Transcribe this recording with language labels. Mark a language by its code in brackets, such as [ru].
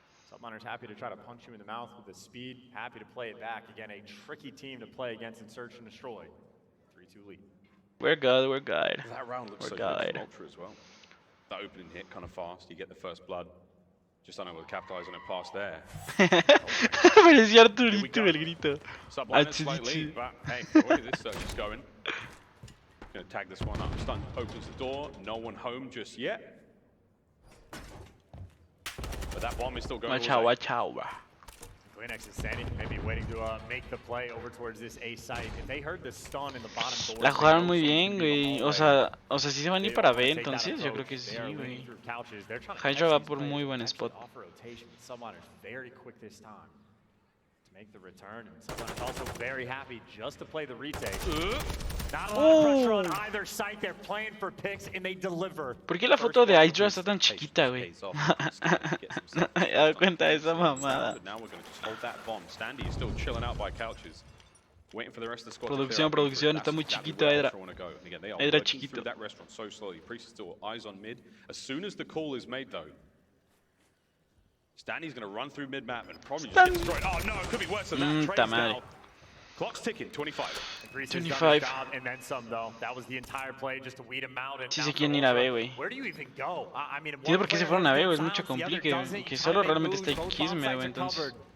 [en] Subliners happy to try to punch you in the mouth with the speed. Happy to play it back. Again, a tricky team to play against in Search and Destroy. 3-2 lead. We're good, we're good. That round looks We're so good good. from Ultra as well. That opening hit kind of fast. You get the first blood. Just unable to capitalize on it past there. [es] Parecía Arturito el grito. [en] Subliners slight lead, but hey, the way this search is going. Gonna tag this one up. Stun opens the door. No one home just yet. But that bomb is still going. Watch out, watch out. Kleenex is standing, maybe waiting to make the play over towards this A site. If they heard the stun in the bottom door, [es] La jugaron muy bien, güey. O sea, sí se van a ir para B, entonces yo creo que sí, güey. Hydra va por muy buen spot. [en] Subliners very quick this time to make the return, and Subliners also very happy just to play the retake. Not a lot of pressure on either site. They're playing for picks and they deliver. [es] ¿Por qué la foto de Hydra está tan chiquita, güey? No me he dado cuenta de esa mamada. [en] But now we're going to just hold that bomb. Standy is still chilling out by couches, waiting for the rest of the squad. [es] Producción, producción, está muy chiquito, Hydra. Hydra chiquito. [en] That restaurant so slowly. Priest is still eyes on mid. As soon as the call is made, though, Standy's going to run through mid map and probably just get destroyed. Oh no, it could be worse than that. Trade's now. Clock's ticking. 25. 25. And then some, though. That was the entire play just to weed him out. [es] Sí se quieren ir a B, güey. [en] Where do you even go? I mean, [es] Tiene por qué se fueron a B, güey. Es mucho complique, que solo realmente está Kismet, güey, entonces.